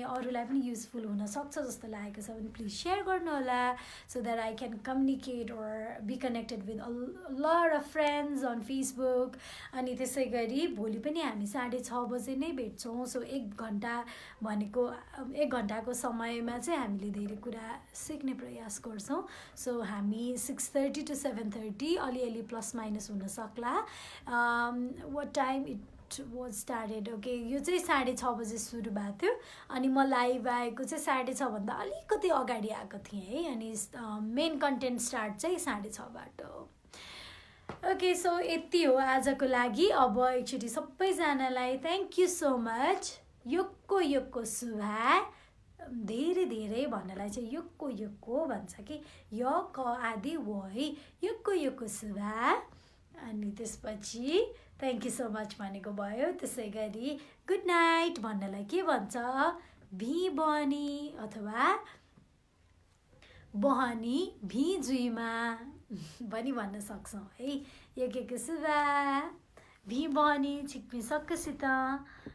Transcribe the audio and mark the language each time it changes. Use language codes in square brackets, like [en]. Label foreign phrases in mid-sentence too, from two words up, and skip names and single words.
[ne] अरूलाई पनि युजफुल हुनसक्छ जस्तो लागेको छ भने [en] please share [ne] गर्नुहोला [en] so that I can communicate or be connected with a lot of friends on Facebook [ne] अनि त्यसै गरी भोलि पनि हामी 6:30 बजे नै भेट्छौँ सो 1 घन्टा भनेको 1 घन्टाको समयमा चाहिँ हामीले धेरै कुरा सिक्ने प्रयास गर्छौँ सो हामी 6:30 to 7:30 अलिअलि [en] plus minus [ne] हुन सक्ला [en] what time it was started okay [ne] यो चाहिँ 6:30 बजे सुरु भएको थियो अनि म लाइभ आएको चाहिँ 6:30 भन्दा अलिकति अगाडि आएको थिएँ है अनि मेन [en] content start [ne] चाहिँ 6:30 बाट हो [en] okay so [ne] यति हो आजको लागि अब एकचोटि सबैजनालाई थ्याङ्क [en] you so much [ne] योक्को शुभा धेरै धेरै भन्नलाई चाहिँ योक्को भन्छ कि य क आदि वो है योक्को शुभा अनि त्यसपछि [en] thank you so much [ne] भनेको भयो त्यसै गरी [en] good night [ne] भन्नलाई के भन्छ भी बहनी अथवा बहनी भी जुइमा पनि भन्न सक्छौँ है योक्को शुभा भी बहनी छिक्पी सक्कसित